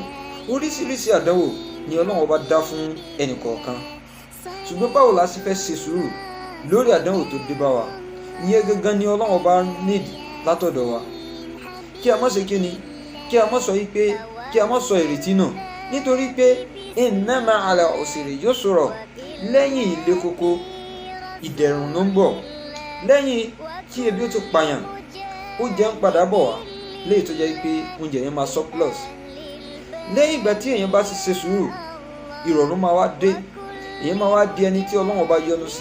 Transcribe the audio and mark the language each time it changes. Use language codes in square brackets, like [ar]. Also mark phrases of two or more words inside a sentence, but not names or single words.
[yo] Oríṣiríṣi àdánwò ni Ọlọ́run ọba dá fún ẹnìkọ̀ọ̀kan. Ṣùgbọ́n báwo la sì fẹ́ ṣe sùúrù lórí àdánwò tó dé bá wa? Ìyẹn gangan ni Ọlọ́run ọba nídìí látọ̀dọ̀ wa. Kí a má ṣe kíni, kí a má sọ wípé, kí a má sọ ìrètí náà, nítorí pé [ar] إن مع العسر يسرا, [yo] lẹ́yìn ilé koko ìdẹ̀rùn ló ń bọ̀. Lẹ́yìn kí ebi ó ti pààyàn, oúnjẹ ń padà bọ̀ wá, léyìí tó jẹ́ pé oúnjẹ yẹn máa surplus. Lẹ́yìn ìgbà tí èèyàn bá ti ṣe sùúrù, ìrọ̀rùn máa wá dé, èèyàn máa wá di ẹni tí Ọlọ́run ọba yọ́nú sí.